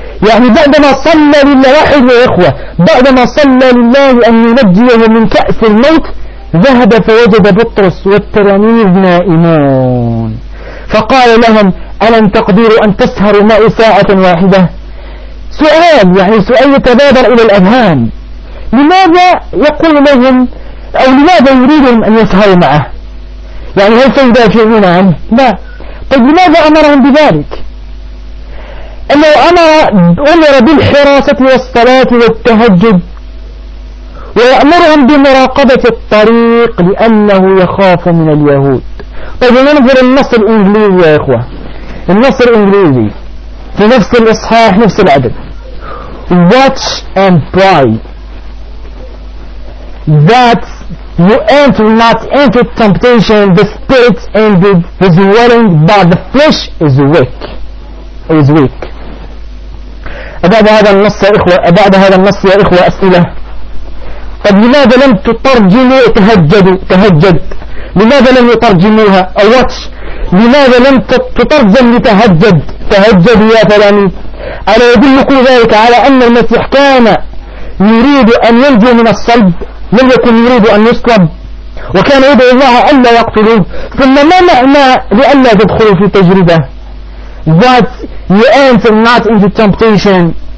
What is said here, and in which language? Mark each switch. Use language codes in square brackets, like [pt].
[ar] يعني بعدما صلى لله، واحد يا إخوة، بعدما صلى لله أن ينجيه من كأس الموت ذهب فوجد بطرس والتلاميذ نائمون، فقال لهم ألم تقدروا أن تسهروا معي ساعة واحدة؟ سؤال، يعني سؤال يتبادر إلى الأذهان، لماذا يقول لهم أو لماذا يريدهم أن يسهروا معه؟ يعني هل سيدافعون عنه؟ لا. طيب لماذا أمرهم بذلك؟ أنه أمر بالحراسة والصلاة والتهجد ويأمرهم بمراقبة الطريق لأنه يخاف من اليهود. طيب ننظر النص الإنجليزي يا إخوة، النص الإنجليزي في نفس الإصحاح نفس العدد، [en] watch and pray that you enter not into temptation, the spirit ended his willing but the flesh is weak. Is weak. [ar] بعد هذا النص يا إخوة، بعد هذا النص يا إخوة أسئلة. طب لماذا لم تترجموا تهجد؟ تهجد لماذا لم يترجموها؟ أو واتش، لماذا لم تترجم لتهجد؟ تهجد يا فلان، ألا يدل كل ذلك على أن المسيح كان يريد أن ينجو من الصلب، لم يكن يريد أن يصلب، وكان يدعو الله ألا يقتلوه؟ ثم ما معنى لألا تدخلوا في تجربة؟ [en] that you enter not into temptation.